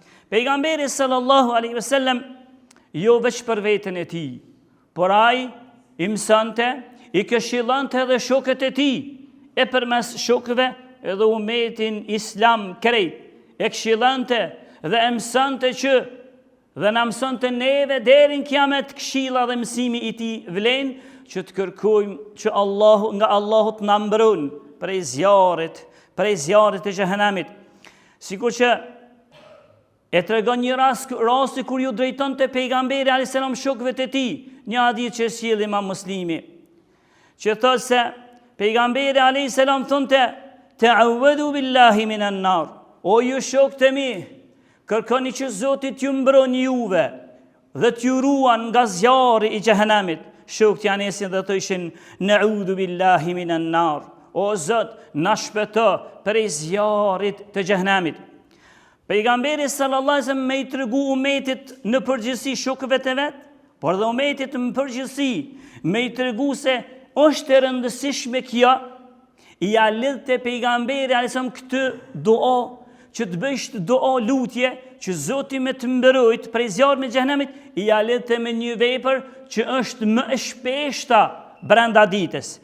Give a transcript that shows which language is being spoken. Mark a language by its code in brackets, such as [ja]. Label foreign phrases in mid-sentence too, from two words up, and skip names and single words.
[sq] Pejgamberi [ar] صلى الله عليه وسلم [sq] jo veç për veten e tij, por ai i mësonte, i këshillonte edhe shokët e tij, e përmes shokëve edhe umetin islam krejt, e këshillonte dhe e mësonte që dhe na mësonte neve deri në kiamet këshilla dhe mësimi i tij vlen që të kërkojmë që nga Allahu të na mbron prej zjarrit të xhehenamit. Sikur që e tregon një rasti kur ju drejtonte pejgamberi [ar] عليه السلام [sq] shokëve të tij, një hadith që sjell Imam Muslimi, që thotë se pejgamberi [ar] عليه السلام [sq] thonte [ar] تعوذوا بالله من النار, [sq] o ju shokët e mi, kërkoni që Zoti t'ju mbron juve dhe t'ju ruan nga zjarri i xhehenamit. Shokët janë esin dhe thoshin [ar] نعوذ بالله من النار, [sq] o Zot, na shpëto prej zjarrit të xhehenamit. Pejgamberi [ar] صلى الله عليه وسلم [sq] me i tregu umetit në përgjithësi shokëve të vet, por dhe umetit në përgjithësi me i tregu se është e rëndësishme kjo, i ja lidhte pejgamberi [ar] عليه وسلم [sq] këtë dua, që të bësh dua lutje që Zoti me të mbrojt prej zjarrit të xhenemit, i ja lidhte me një vepër që është më e shpeshta brenda ditës.